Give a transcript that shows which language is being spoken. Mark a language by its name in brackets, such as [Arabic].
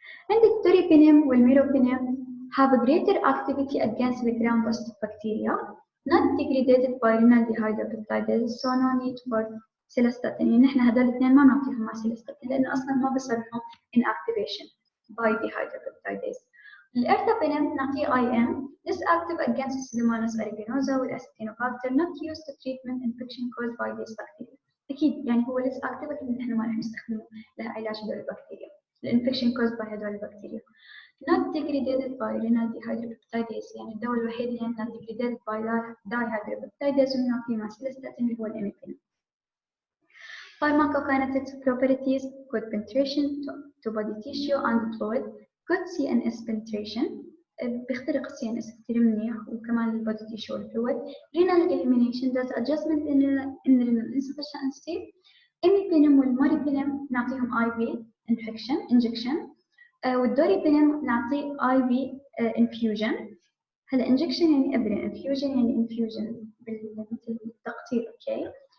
[English] And the teripinum والميروبينم have a greater activity against the gram-positive bacteria, not degraded by renal dehydropeptidases, so no need for cilastatin. [Arabic] يعني نحن هذول الاثنين ما نعطيهم مع cilastatin لأنه أصلاً ما بصير لهم inactivation by dehydropeptidase. [English] الإرتابينم نعطيه IM, less active against Pseudomonas aeruginosa والأستينوباكتر, not used to treatment infection caused by these bacteria. [Arabic] أكيد يعني هو less active لكن نحن ما رح نستخدمه لعلاج هذول البكتيريا. الانفكشن caused by هذول البكتيريا. [English] Not degraded by renal dehydropeptidase، [Arabic] يعني الدواء الوحيد اللي not degraded by dihydropeptidase وبنعطيه مع cilastatin اللي هو الإميبينم. [English] Pharmacokinetics properties: good penetration to body tissue and fluid, good CNS penetration، [Arabic] بيخترق CNS كثير منيح وكمان البودي tissue والفلويد. [English] Renal elimination does adjustment in renal insufficiency. [Arabic] إميبينم والموريبينم نعطيهم IV injection. والدوريبينم نعطيه IV infusion. هلا injection يعني إبرة، infusion يعني infusion مثل التقطير، أوكي.